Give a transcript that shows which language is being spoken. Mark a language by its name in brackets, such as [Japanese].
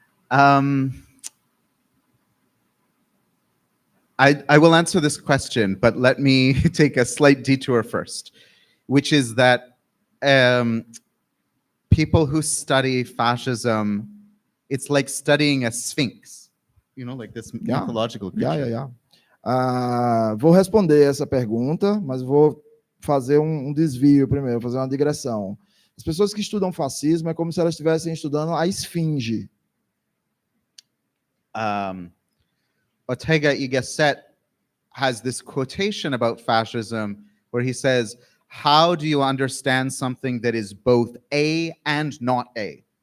[English] I will answer this question, but let me take a slight detour first, which is that people who study fascism, it's like studying a sphinx, like this mythological creature. [Portuguese] Vou responder essa pergunta, mas vou fazer um desvio primeiro, fazer uma digressão. As pessoas que estudam fascismo é como se elas estivessem estudando a esfinge. [English] Ortega y Gasset has this quotation about fascism where he says, how do you understand something that is both A and not A?